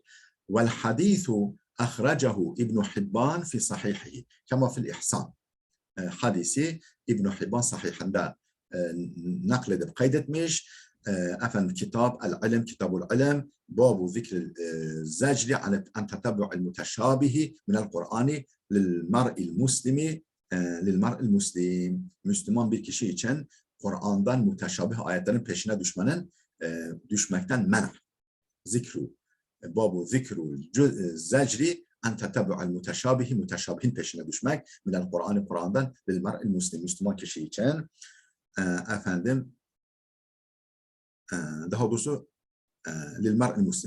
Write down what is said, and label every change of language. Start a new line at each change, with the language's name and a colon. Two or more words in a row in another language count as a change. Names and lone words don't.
Arabic: والحديث أخرجه ابن حبان في صحيحه كما في الإحسان.
Turkish: Hadisi İbn Hibban sahihinde nakledip kaydetmiş.
Arabic: Efendim كتاب العلم، كتاب العلم، باب ذكر الزجر عن تتبع المتشابه من القرآن للمرء المسلم للمرء المسلم.
Turkish: Müslüman bir kişi için Kur'an'dan muteşabih ayetlerin peşine düşmekten men.
Arabic: ذكر باب ذكر الزجر عن تتبع المتشابه,
Turkish: muteşabihin peşine düşmek
Arabic: من القرآن, Kur'an'dan للمرء المسلم,
Turkish: Müslüman kişi için efendim daha doğrusu
Arabic: للمرء المسلم.